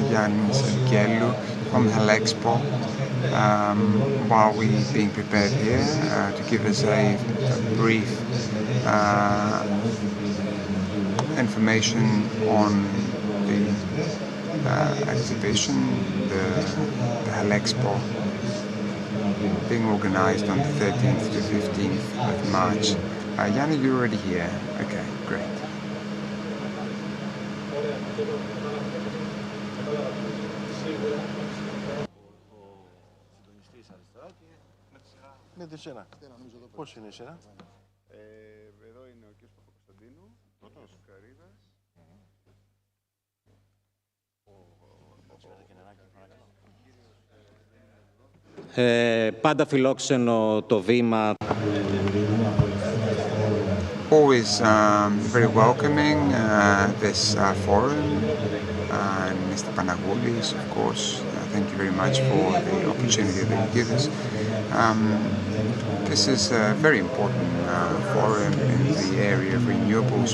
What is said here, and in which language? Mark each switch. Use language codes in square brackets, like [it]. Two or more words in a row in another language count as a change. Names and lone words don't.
[en] Yannis Gelou from Helexpo, while we're being prepared here, to give us a brief information on the exhibition, the Helexpo, being organized on the 13th to 15th of March. Yanni, you're already here. Okay, great. [el] Με τη σειρά. Πώς είναι η σειρά? Εδώ είναι ο κ. Παπακοσταντίνου, πρώτος Καρίδας. Πάντα φιλόξενο το βήμα. [en] Always very welcoming this forum, and Mr. Panagoulis, of course. Thank you very much for the opportunity that you give us. This is a very important forum in the area of renewables.